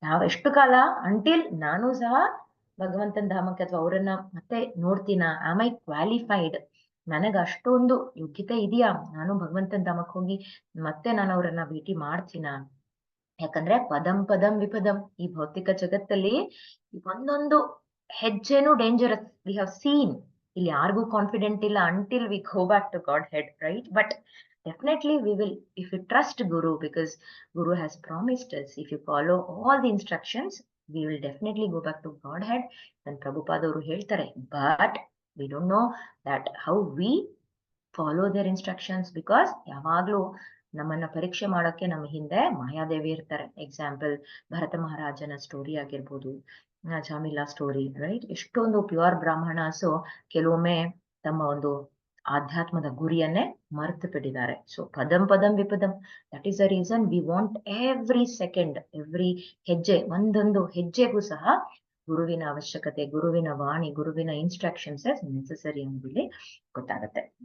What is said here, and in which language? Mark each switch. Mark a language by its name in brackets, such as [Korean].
[Kannada] ಎಷ್ಟು ಕಾಲ, ಅಂಟಿಲ್ ನಾನು ಸಹ ಭಗವಂತನ ಧಾಮಕ್ಕೆ ಅಥವಾ ಅವರನ್ನ ಮತ್ತೆ ನೋಡ್ತೀನ, [English] am I qualified, [Kannada] ನನಗ ಅಷ್ಟೊಂದು ಯೋಗ್ಯತೆ ಇದೆಯಾ, ನಾನು ಭಗವಂತನ ಧಾಮಕ್ಕೆ ಹೋಗಿ ಮತ್ತೆ ನಾನು ಅವರನ್ನ ಭೇಟಿ ಮಾಡ್ತೀನ. ಯಾಕಂದ್ರೆ ಪದಂ ವಿಪದಂ, ಈ ಭೌತಿಕ ಜಗತ್ತಲ್ಲಿ ಒಂದೊಂದು ಹೆಜ್ಜೆನೂ ಡೇಂಜರಸ್. [English] we have seen, [Kannada] ಇಲ್ಲಿ ಯಾರಿಗೂ [English] confident [Kannada] ಇಲ್ಲ [English] Until we go back to Godhead, right? But definitely we will, if you trust Guru, because Guru has promised us, if you follow all the instructions, we will definitely go back to Godhead. And Prabhupada [Kannada] ಅವರು ಹೇಳ್ತಾರೆ, [English] but we don't know that how we follow their instructions, because [Kannada] ಯಾವಾಗ್ಲೂ ನಮ್ಮನ್ನ ಪರೀಕ್ಷೆ ಮಾಡೋಕೆ ನಮ್ಮ ಹಿಂದೆ ಮಾಯಾದೇವಿ ಇರ್ತಾರೆ. Example Bharata ಮಹಾರಾಜನ ಸ್ಟೋರಿ ಆಗಿರ್ಬೋದು, ಜಾಮಿಲಾ ಸ್ಟೋರಿ, ರೈಟ್? ಎಷ್ಟೊಂದು ಪ್ಯೂರ್ ಬ್ರಾಹ್ಮಣಸು ಕೆಲವೊಮ್ಮೆ ತಮ್ಮ ಒಂದು ಆಧ್ಯಾತ್ಮದ ಗುರಿಯನ್ನೇ ಮರೆತು ಬಿಟ್ಟಿದ್ದಾರೆ. ಸೊ ಪದಂ ವಿಪದಂ, [English] that is the reason we want every second, every [Kannada] ಹೆಜ್ಜೆ, ಒಂದೊಂದು ಹೆಜ್ಜೆಗೂ ಸಹ ಗುರುವಿನ ಅವಶ್ಯಕತೆ, ಗುರುವಿನ ವಾಣಿ, ಗುರುವಿನ [English] instructions necessary [Kannada] ಅನ್ನೋದಿಲ್ಲಿ ಗೊತ್ತಾಗತ್ತೆ.